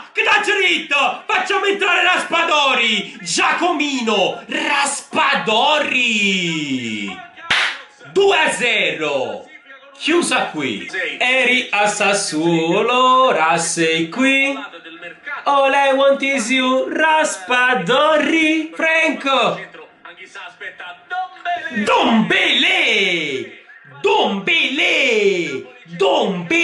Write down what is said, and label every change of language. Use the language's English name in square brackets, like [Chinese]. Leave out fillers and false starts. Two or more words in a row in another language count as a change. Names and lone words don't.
[Italian] Che t'ha diritto! Facciamo entrare Raspadori! Giacomino Raspadori! 2-0! Chiusa qui. Eri a Sassuolo, ora sei qui. Del mercato. [English] All I want is you, [Italian] Raspadori. Franco! Centro, Anghissà aspetta. Dombele! Don